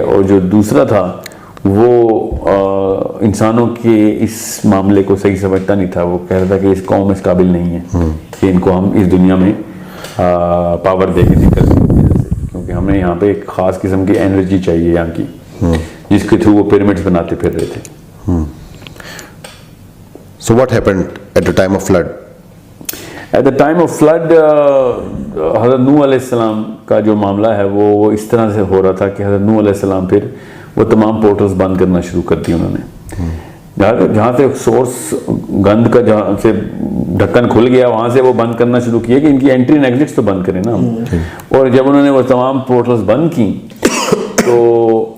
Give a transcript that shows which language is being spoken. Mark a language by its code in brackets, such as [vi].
[ur] اور جو دوسرا تھا وہ انسانوں کے اس معاملے کو صحیح سمجھتا نہیں تھا. وہ کہہ رہا تھا کہ اس قوم اس قابل نہیں ہے کہ ان کو ہم اس دنیا میں پاور دے کے نکل سکیں, کیونکہ ہمیں یہاں پہ ایک خاص قسم کی انرجی چاہیے یہاں کی, جس کے تھرو وہ پیرامڈز بناتے پھر رہے تھے. [en] So what happened at the time of flood? At the time of flood, [ur] حضرت نوح علیہ السلام کا جو معاملہ ہے وہ اس طرح سے ہو رہا تھا کہ حضرت نوح علیہ السلام پھر وہ تمام پورٹلز بند کرنا شروع کر دی انہوں نے. جہاں سے سورس گند کا جہاں سے ڈھکن کھل گیا وہاں سے وہ بند کرنا شروع کیا کہ ان کی انٹری اینڈ ایگزٹس تو بند کریں نا. اور جب انہوں نے وہ تمام پورٹلز بند کی تو